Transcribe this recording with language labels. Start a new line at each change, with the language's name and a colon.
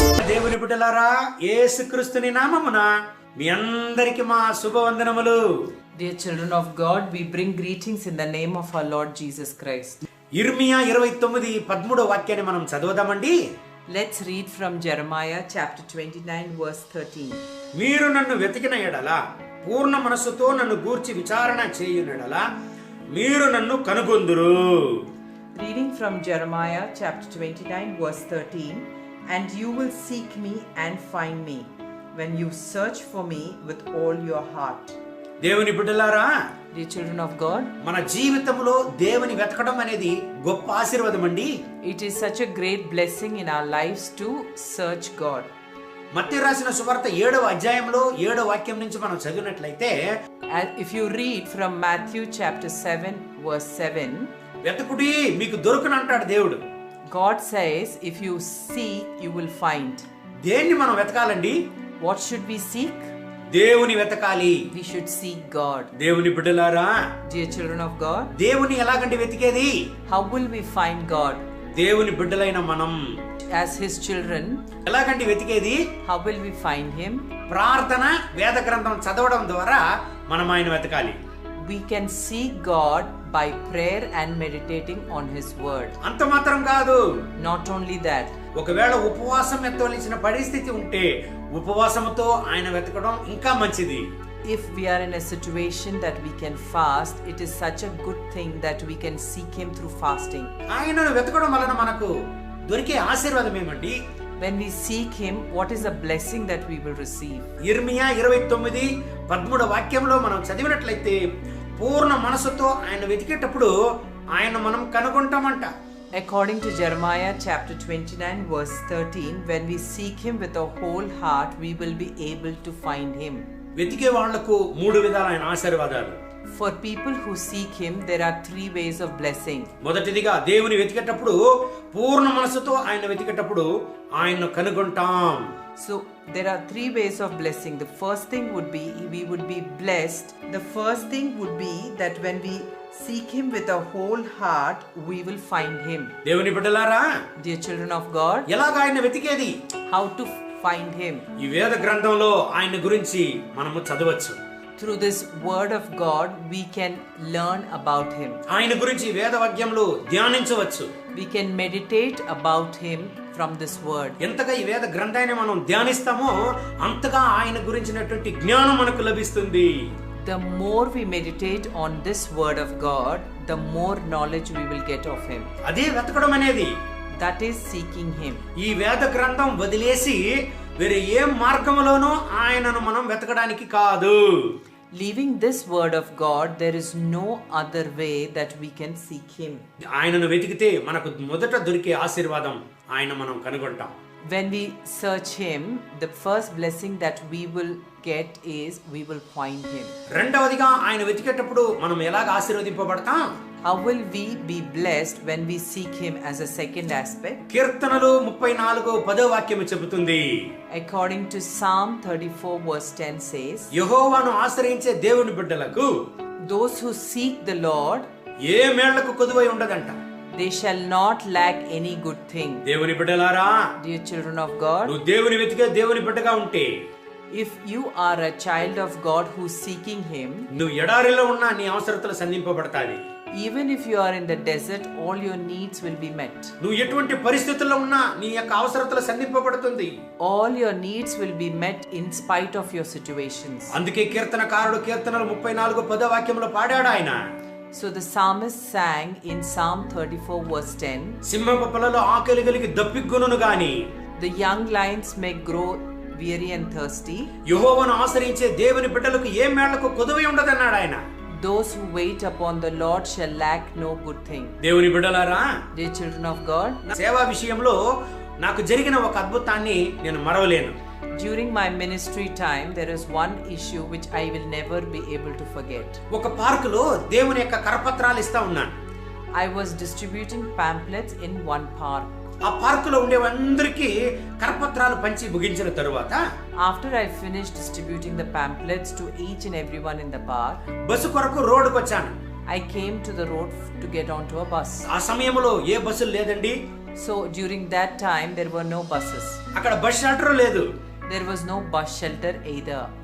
Telugu: దేవుని బిడ్డలారా, యేసుక్రీస్తుని నామమున మీ అందరికి మా శుభవందనములు.
English: Dear children of God, we bring greetings in the name of our Lord Jesus Christ.
Telugu: ఇర్మియా 29:13 వాక్యాన్ని మనం చదువుదామండి.
English: Let's read from Jeremiah chapter 29 verse 13.
Telugu: మీరు నన్ను వెతికిన ఎడల, పూర్ణ మనస్సుతో నన్ను గూర్చి విచారణ చేయునెడల మీరు నన్ను కనుగొందురు.
English: Reading from Jeremiah chapter 29 verse 13. And you will seek me and find me when you search for me with all your heart.
Telugu: దేవుని బిడ్డలారా,
English: Dear children of God,
Telugu: మన జీవితంలో దేవుని వెతకడం అనేది గొప్ప ఆశీర్వాదం అండి.
English: it is such a great blessing in our lives to search God.
Telugu: మత్తయి రాసిన సువార్త 7వ అధ్యాయంలో 7వ వాక్యం నుంచి మనం చదివినట్లయితే,
English: If you read from Matthew chapter 7 verse 7,
Telugu: వెతకుడి మీకు దొరుకును అంటాడు దేవుడు.
English: God says, if you seek, you will find.
Telugu: దేన్ని మనం వెతకాలండి?
English: What should we seek?
Telugu: దేవుని వెతకాలి.
English: We should seek God.
Telugu: దేవుని బిడ్డలారా,
English: Dear children of God,
Telugu: దేవుని ఎలాగండి వెతికేది?
English: how will we find God?
Telugu: దేవుని బిడ్డలైన మనం
English: As His children,
Telugu: ఎలాగండి వెతికేది?
English: how will we find Him?
Telugu: ప్రార్థన, వేద గ్రంథం చదవడం ద్వారా మనం ఆయన వెతకాలి.
English: We can seek God by prayer and meditating on His word.
Telugu: అంత మాత్రం కాదు.
English: Not only that,
Telugu: ఒకవేళ ఉపవాసం ఎత్తవలసిన పరిస్థితి ఉంటే ఉపవాసంతో ఆయన వెతకడం ఇంకా మంచిది.
English: if we are in a situation that we can fast, it is such a good thing that we can seek Him through fasting.
Telugu: ఆయనను వెతకడం వలన మనకు దొరికే ఆశీర్వాదం ఏమండి?
English: When we seek Him, what is a blessing that we will receive?
Telugu: ఇర్మియా 29:13 వాక్యంలో మనం చదివినట్లయితే, పూర్ణ మనసుతో ఆయన వెతికేటప్పుడు ఆయన మనం కనుగొంటామంట.
English: According to Jeremiah chapter 29 verse 13, when we seek Him with our whole heart, we will be able to find Him.
Telugu: వెతికే వాళ్లకు 3 విధాలైన ఆశీర్వాదాలు.
English: For people who seek Him, there are 3 ways of blessing.
Telugu: మొదటిదిగా దేవుని వెతికేటప్పుడు, పూర్ణ మనసుతో ఆయన వెతికేటప్పుడు ఆయన్ను కనుగొంటాం.
English: So there are 3 ways of blessing. The first thing would be we would be blessed. The first thing would be that when we seek Him with our whole heart, we will find Him.
Telugu: దేవుని బిడ్డలారా,
English: Dear children of God,
Telugu: ఎలాగ ఆయన వెతికేది?
English: how to find Him?
Telugu: ఈ వేద గ్రంథంలో ఆయన గురించి మనము చదవచ్చు.
English: Through this word of God, we can learn about Him.
Telugu: ఆయన గురించి వేద వాక్యంలో ధ్యానించవచ్చు.
English: We can meditate about Him from this word.
Telugu: ఎంతగా ఈ వేద గ్రంథాన్ని మనం ధ్యానిస్తామో అంతగా ఆయన గురించినటువంటి జ్ఞానం మనకు లభిస్తుంది.
English: The more we meditate on this word of God, the more knowledge we will get of Him.
Telugu: అదే వెతకడం అనేది.
English: That is seeking Him.
Telugu: ఈ వేద గ్రంథం వదిలేసి వేరే ఏ మార్గంలోనూ ఆయనను మనం వెతకడానికి కాదు.
English: Leaving this word of God, there is no other way that we can seek Him.
Telugu: ఆయనను వెతికితే మనకు మొదట దొరికే ఆశీర్వాదం ఆయన మనం కనుగొంటాం.
English: When we search Him, the first blessing that we will get is we will find Him.
Telugu: రెండవదిగా ఆయన వెతికేటప్పుడు మనం ఎలాగ ఆశీర్వదింపబడతాం?
English: How will we be blessed when we seek Him as a second aspect?
Telugu: కీర్తనలు 34:10 వాక్యము చెబుతుంది.
English: According to Psalm 34 verse 10 says,
Telugu: యెహోవాను ఆశ్రయించే దేవుని బిడ్డలకు
English: those who seek the Lord,
Telugu: ఏ మేళ్లకు కొదువై ఉండదంట.
English: they shall not lack any good thing.
Telugu: దేవుని బిడ్డలారా,
English: Dear children of God,
Telugu: నువ్వు దేవుని వెతికే దేవుని బిడ్డగా ఉంటే,
English: if you are a child of God who's seeking Him,
Telugu: నువ్వు ఎడారిలో ఉన్నా నీ అవసరతలు సంధింపబడతాయి.
English: even if you are in the desert, all your needs will be met.
Telugu: నువ్వు ఎటువంటి పరిస్థితుల్లో ఉన్నా నీ యొక్క అవసరతలు సంధింపబడుతుంది.
English: All your needs will be met in spite of your situations.
Telugu: అందుకే కీర్తనకారుడు కీర్తనలు 34:10 వాక్యంలో పాడాడు ఆయన.
English: So the psalmist sang in Psalm 34 verse 10,
Telugu: సింహపు పిల్లలు ఆకలి కలిగి దప్పిగొనును గాని
English: the young lions may grow weary and thirsty.
Telugu: యెహోవాను ఆశ్రయించే దేవుని బిడ్డలకు ఏ మేళ్లకు కొదువై ఉండదన్నాడు ఆయన.
English: Those who wait upon the Lord shall lack no good thing.
Telugu: దేవుని బిడ్డలారా,
English: Dear children of God,
Telugu: సేవా విషయంలో నాకు జరిగిన ఒక అద్భుతాన్ని నేను మరవలేను.
English: during my ministry time, there is one issue which I will never be able to forget.
Telugu: ఒక పార్కులో దేవుని యొక్క కరపత్రాలు ఇస్తా ఉన్నాను.
English: I was distributing pamphlets in one park.
Telugu: ఆ పార్కులో ఉండేవందరికీ కరపత్రాలు పంచి ముగించిన తరువాత
English: After I finished distributing the pamphlets to each and everyone in the park,
Telugu: bus కొరకు రోడ్డుకు వచ్చాను.
English: I came to the road to get onto a bus.
Telugu: ఆ సమయంలో ఏ బస్సులు లేదండి.
English: So during that time, there were no buses.
Telugu: అక్కడ bus shelter లేదు.
English: There was no bus shelter either.